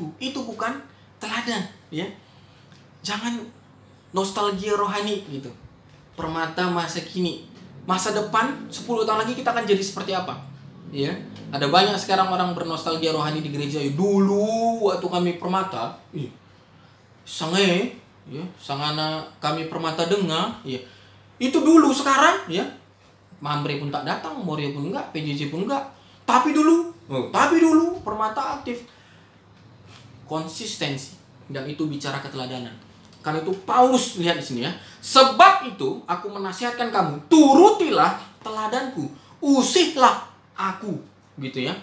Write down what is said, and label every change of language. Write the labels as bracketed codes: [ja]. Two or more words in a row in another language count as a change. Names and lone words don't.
[id] Itu bukan teladan, ya. Jangan nostalgia rohani gitu. Permata masa kini, masa depan 10 tahun lagi kita akan jadi seperti apa? Ya. Ada banyak sekarang orang bernostalgia rohani di gereja. Dulu waktu kami Permata, sangana kami Permata dengar, ya. Itu dulu, sekarang ya. Mamre pun tak datang, Moria pun enggak, PJJ pun enggak. Tapi dulu Permata aktif. Konsistensi. Dan itu bicara keteladanan. Karena itu Paulus lihat di sini ya. Sebab itu aku menasihatkan kamu, turutilah teladanku, usihlah aku, gitu ya.